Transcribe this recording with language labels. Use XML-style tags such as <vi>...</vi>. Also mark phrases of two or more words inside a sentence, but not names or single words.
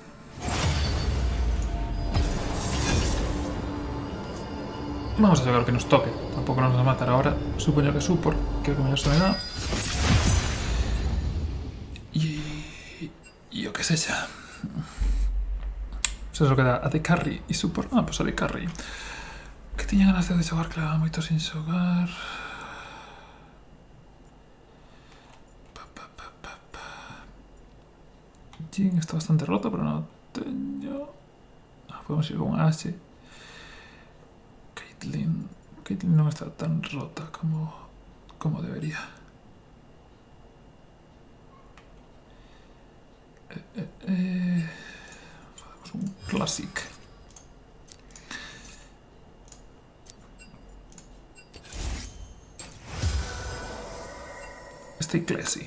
<es>Vamos a sacar lo que nos toque. Tampoco nos va a matar ahora. Supongo que support. Creo que me se me da. Y yo qué sé ya. Eso es lo que da AD Carry y support. Ah, pues AD Carry.</es> <gl>Que tenía ganas de xogar, claro, moito sin xogar.</gl> <es>Jhin está bastante roto, pero no teño. Podemos ir con Ashe. Caitlyn no está tan rota como debería. Hacemos un Classic. Estoy classy.</es>